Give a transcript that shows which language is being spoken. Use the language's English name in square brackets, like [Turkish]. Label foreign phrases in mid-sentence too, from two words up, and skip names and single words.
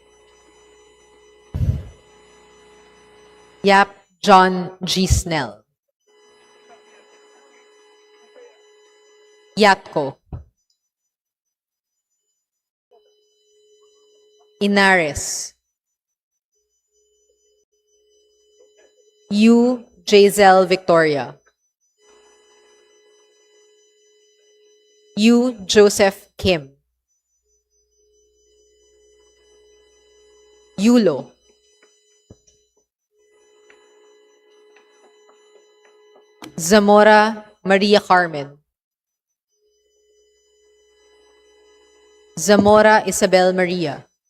[English] Yap John G. Snell. Yatko. Inares. U. Jazel Victoria. U. Joseph Kim. Yulo. Zamora Maria Carmen. Zamora Isabel Maria.